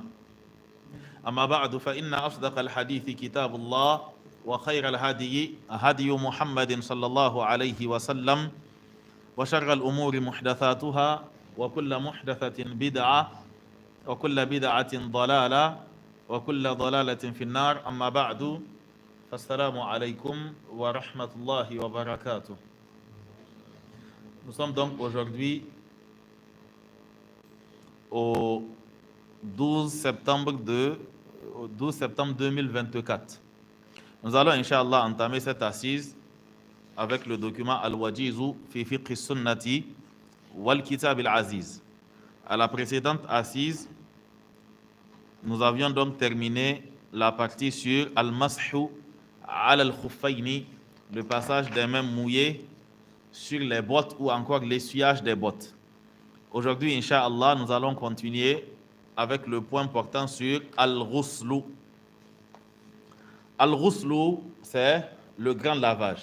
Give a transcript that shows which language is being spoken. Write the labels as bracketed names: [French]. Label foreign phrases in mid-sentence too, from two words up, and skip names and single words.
[Arabic] أما بعد فإن أصدق الحديث كتاب الله وخير الهدي هدي محمد صلى الله عليه وسلم وشر الأمور محدثاتها وكل محدثة بدعة وكل بدعة ضلالة وكل ضلالة في النار. أما بعد فالسلام عليكم ورحمة الله وبركاته. [French] Nous sommes donc aujourd'hui au 12 septembre 2024. Nous allons, [Arabic] إن شاء الله, [French] entamer cette assise avec le document Al-Wajizu fi fiqh sunnati wal kitab al-aziz. À la précédente assise, nous avions donc terminé la partie sur [Arabic] المسح على الخفين, [French] le passage des mains mouillées sur les bottes ou encore l'essuyage des bottes. Aujourd'hui, [Arabic] إن شاء الله, [French] nous allons continuer avec le point portant sur Al-Ghuslu. Al-Ghuslu, c'est le grand lavage.